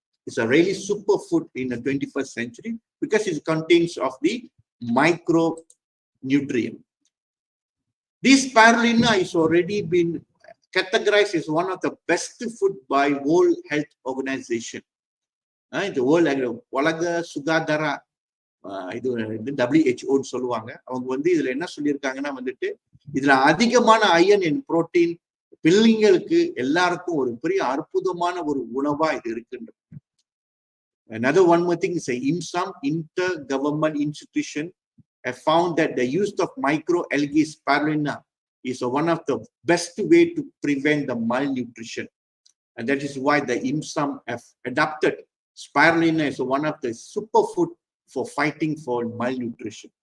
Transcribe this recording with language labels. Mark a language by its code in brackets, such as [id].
[en] It's a really superfood in the 21st century because it contains of the micronutrient. This spirulina is already been categorized as one of the best food by World Health Organization. The World [ta] உலக சுகாதார இது WHO சொல்லுவாங்க. அவங்க வந்து இதுல என்ன சொல்லியிருக்காங்கன்னா வந்துட்டு, இதுல அதிகமான அயன் அண்ட் புரோட்டீன் பிள்ளைங்களுக்கு எல்லாருக்கும் ஒரு பெரிய அற்புதமான ஒரு உணவா இது இருக்குன்றது. [en] Another one more thing is a IMSAM, Intergovernment Institution, have found that the use of microalgae spirulina is one of the best way to prevent the malnutrition. And that is why the IMSAM have adopted Spirulina is one of the superfood for fighting for malnutrition.